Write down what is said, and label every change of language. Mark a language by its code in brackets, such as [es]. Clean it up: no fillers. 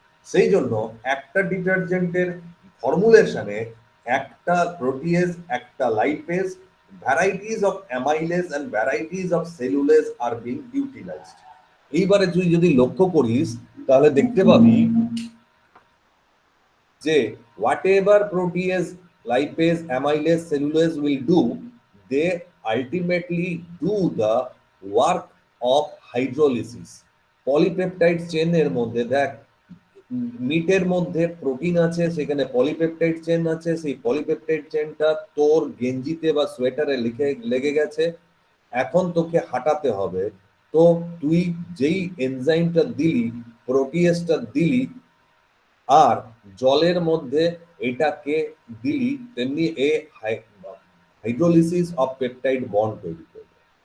[bn] সেই জন্য একটা ডিটারজেন্টের ফর্মুলেশনে একটা প্রোটিয়েজ, একটা lipase, [en] Varieties of amylase and varieties of cellulase are being utilized. [bn] এইবারে তুই যদি লক্ষ্য করিস তাহলে দেখতে পাবি যে [en] whatever protease, lipase, amylase, cellulase will do, they ultimately do the work of hydrolysis. [bn] Polypeptide চেনের মধ্যে দেখ, মিটের মধ্যে প্রোটিন আছে, সেখানে পলিপেপটাইড চেন আছে, সেই পলিপেপটাইড চেনটা তোর গেঞ্জিতে বা সোয়েটারে লেগে গেছে, এখন তোকে হাঁটাতে হবে। তো তুই যেই এনজাইমটা দিলি, প্রোটিয়েসটা দিলি, আর জলের মধ্যে এটাকে দিলি, তেমনি এ হাইড্রোলিসিস অফ পেপটাইড বন্ড তৈরি করবে।